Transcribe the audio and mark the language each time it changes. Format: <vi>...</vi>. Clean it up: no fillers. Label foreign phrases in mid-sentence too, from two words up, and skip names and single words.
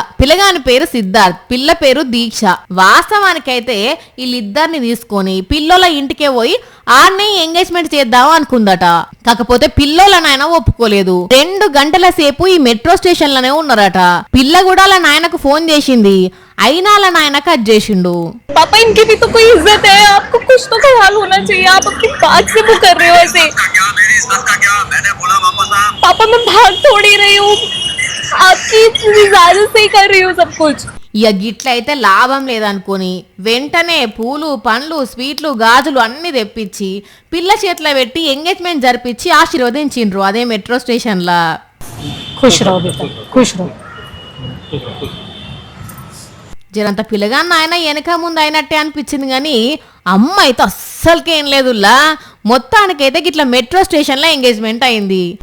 <te>పిల్లగాని పేరు సిద్ధార్థ్, పిల్ల పేరు దీక్ష. వాస్తవానికైతే వీళ్ళిద్దరిని తీసుకొని పిల్లోల ఇంటికే పోయి ఆడనే ఎంగేజ్మెంట్ చేద్దాం అనుకుందట. కాకపోతే పిల్లోల నాయన ఒప్పుకోలేదు. 2 గంటల సేపు ఈ మెట్రో స్టేషన్ లోనే ఉన్నారట. పిల్ల కూడా వాళ్ళ నాయనకు ఫోన్ చేసింది, అయినా వాళ్ళ నాయన కట్ చేసిండు.</te> <hi>पापा इनकी भी तो कोई इज्जत है, आपको कुछ तो ख्याल होना चाहिए, आप अपनी बात से वो कर रहे हो ऐसे। पापा मैं भाग थोड़ी रही हूँ, आपकी इजाजत से ही कर रही हूँ सब कुछ।</hi> <te>ఇక గిట్లయితే లాభం లేదనుకుని వెంటనే పూలు పండ్లు స్వీట్లు గాజులు అన్ని తెప్పించి పిల్ల చేతిలో పెట్టి ఎంగేజ్మెంట్ జరిపించి ఆశీర్వదించిండ్రు అదే మెట్రో స్టేషన్ లా.</te> <hi>खुश रहो बेटा, खुश रहो.</hi> <te>జరంత పిల్లగాన్న ఆయన వెనక ముందు అయినట్టే అనిపించింది కానీ అమ్మ అయితే అస్సలకేం లేదులా. మొత్తానికైతే గిట్లా మెట్రో స్టేషన్ లో ఎంగేజ్మెంట్ అయింది.</te>